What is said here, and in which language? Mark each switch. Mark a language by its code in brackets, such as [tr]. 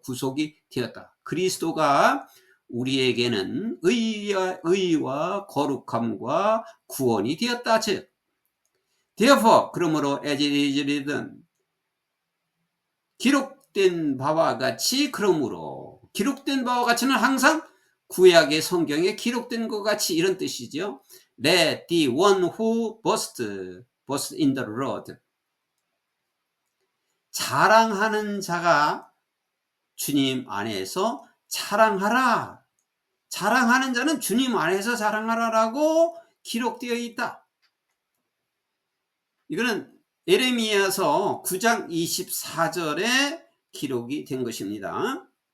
[ko] 구속이 되었다. 그리스도가 우리에게는 의와 거룩함과 구원이 되었다. 즉 [en] therefore, [ko] 그러므로 [en] as it is written, [ko] 기록된 바와 같이, 그러므로 기록된 바와 같이는 항상 구약의 성경에 기록된 것 같이, 이런 뜻이죠. [en] Let the one who boast in the Lord. [ko] 자랑하는 자가 주님 안에서 자랑하라. 자랑하는 자는 주님 안에서 자랑하라라고 기록되어 있다. 이거는 예레미야서 9장 24절에 기록이 된 것입니다.